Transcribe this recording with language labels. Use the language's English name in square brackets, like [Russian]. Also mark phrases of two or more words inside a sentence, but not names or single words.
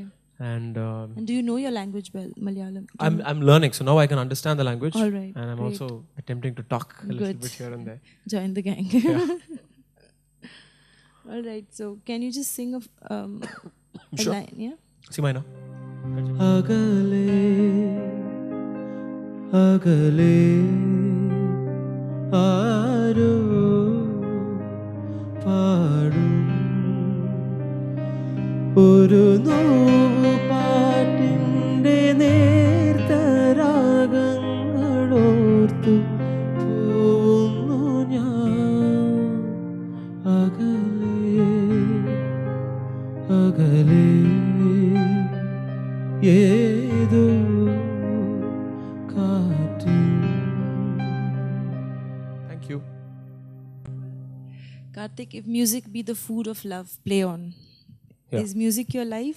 [English] And And do you know your language well, Malayalam? I'm learning, so now I can understand the language. All right, And I'm great. also attempting to talk a little Good. bit here and there. Join the gang. Yeah. All right. So, can you just sing a Sure. line? Yeah. See mine now. [Malayalam] അകലെ, അകലെ, ആരോ പാടും ഒരു നോവു പാട്ടിന്റെ നേർത്തരംഗങ്ങളോർത്തു പോവുന്നു ഞാൻ അകലെ അകലെ ഏതോ കാറ്റിൽ. [English] Thank you. Karthik, if music be the food of love, play on. Yeah. Is music your life?